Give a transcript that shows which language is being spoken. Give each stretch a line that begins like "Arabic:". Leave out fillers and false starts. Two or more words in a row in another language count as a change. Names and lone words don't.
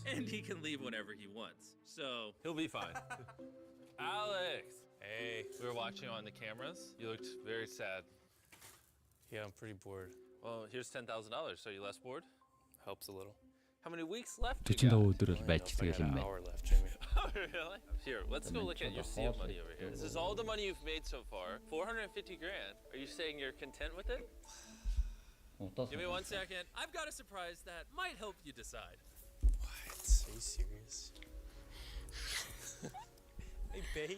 English: And he can leave whenever he wants, so he'll be fine. Alex! Hey, we were watching on the cameras. You looked very sad. Yeah, I'm pretty bored. Well, here's $10,000, so you less bored? Helps a little. How many weeks left you 45 got?
Mongolian: өдөр бол
English: I
Mongolian: байж
English: got
Mongolian: байгаа юм
English: an
Mongolian: байна.
English: hour left, Jimmy. Oh, really? Here, let's go look at your sea of money over here. This is all the money you've made so far. 450 grand. Are you saying you're content with it? Give me 1 second. I've got a surprise that might help you decide. What? Are you serious? Hey, babe.